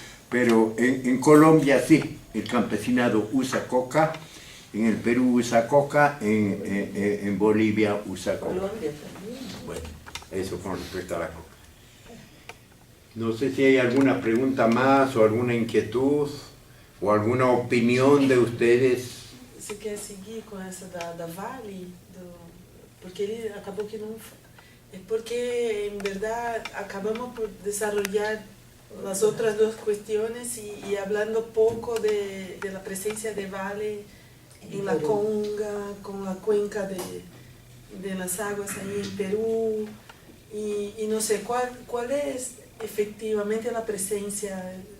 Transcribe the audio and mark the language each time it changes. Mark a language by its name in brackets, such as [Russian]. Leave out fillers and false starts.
[Spanish] Pero en Colombia sí, el campesinado usa coca. En el Perú usa coca, en Bolivia usa coca. Colombia también. Bueno, eso con respecto a la coca. No sé si hay alguna pregunta más o alguna inquietud o alguna opinión de ustedes. [Portuguese] Você quer seguir com essa da Vale? Porque ele acabou que não... É porque, [Spanish] en verdad, acabamos por desarrollar las otras dos cuestiones y hablando poco de la presencia de Vale en la Conga, con la cuenca de las aguas ahí en Perú, y no sé cuál es efectivamente la presencia